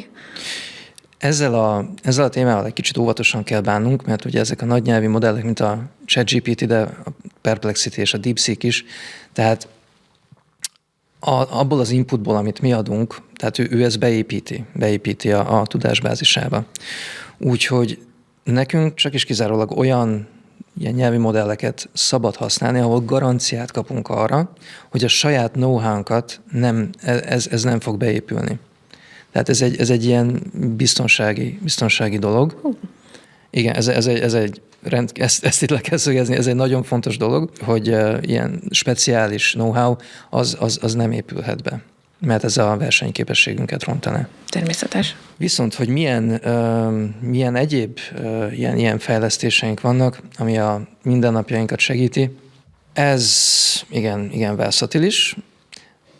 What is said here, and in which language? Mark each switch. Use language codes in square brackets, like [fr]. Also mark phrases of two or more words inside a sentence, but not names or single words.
[hu] Ezzel a témával egy kicsit óvatosan kell bánnunk, mert ugye ezek a nagy nyelvi modellek, mint a ChatGPT, de a Perplexity és a DeepSeek is, tehát abból az inputból, amit mi adunk, tehát ő ezt beépíti a tudásbázisába. Úgyhogy nekünk csak is kizárólag olyan ilyen nyelvi modelleket szabad használni, ahol garanciát kapunk arra, hogy a saját know-how-nkat ez nem fog beépülni. Tehát ez egy ilyen biztonsági dolog. Igen, ezt itt le kell szögezni, ez egy nagyon fontos dolog, hogy ilyen speciális know-how az nem épülhet be, mert ez a versenyképességünket rontaná. Természetes. Viszont, hogy milyen egyéb ilyen fejlesztéseink vannak, ami a mindennapjainkat segíti, ez igen versatilis.